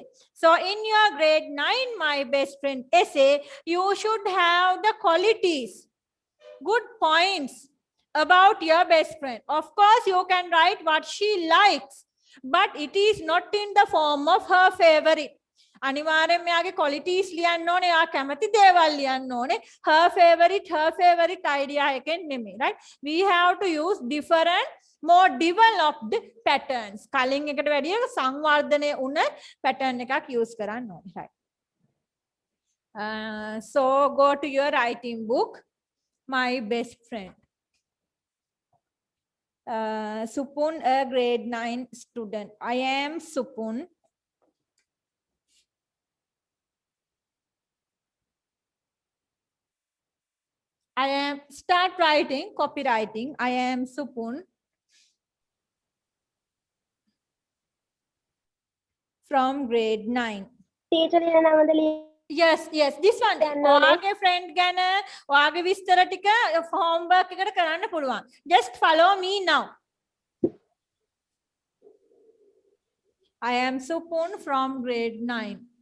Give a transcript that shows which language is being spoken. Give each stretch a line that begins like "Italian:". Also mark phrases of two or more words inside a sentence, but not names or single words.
English: So in your grade 9 my best friend essay, you should have the qualities, good points about your best friend. Of course, you can write what she likes, but it is not in the form of her favorite.
Sinhala: අනිවාර්යෙන් මෙයාගේ qualities ලියන්න ඕනේ, එයා කැමති දේවල් ලියන්න ඕනේ.
English: Her favorite idea
Sinhala: එකෙන් නෙමෙයි,
English: right? We have to use different more developed patterns.
Sinhala: කලින් එකට වැඩිය සංවර්ධනය වුණ pattern එකක් use කරන්න ඕනේ,
English: right? So go to your writing book. My best friend. Supun, a grade 9 student. I am Supun. I am, start writing, copywriting. I am Supun from grade 9.
Sinhala: ටීචර් ලියන නමද ලියන්න
English: Yes, this one.
Sinhala: ඕනේ. ඔයාගේ friend ගැන ඔයාගේ විස්තර ටික homework එකට කරන්න පුළුවන්.
English: Just follow me now. I am Supun from grade 9.